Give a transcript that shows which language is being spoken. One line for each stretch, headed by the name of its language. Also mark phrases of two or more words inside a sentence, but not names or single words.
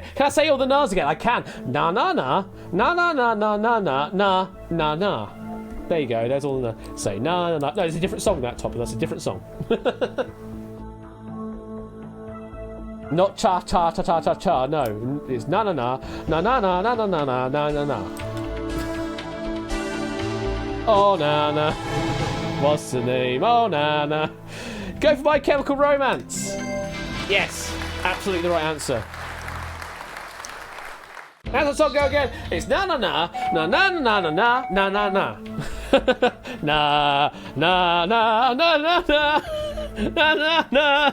English: Can I say all the Nas again? I can. Na na na, na na na na na na na na na. There you go. There's all the... Say na na na. No, it's a different song, that top. That's a different song. Not cha cha cha cha cha cha. No, it's na na na na na na na na na na na na na. Oh na na. What's the name? Oh na na. Go for My Chemical Romance. Yes. Absolutely the right answer. How's the song go again? It's na na na na na na na na na na na na na na na na na na na.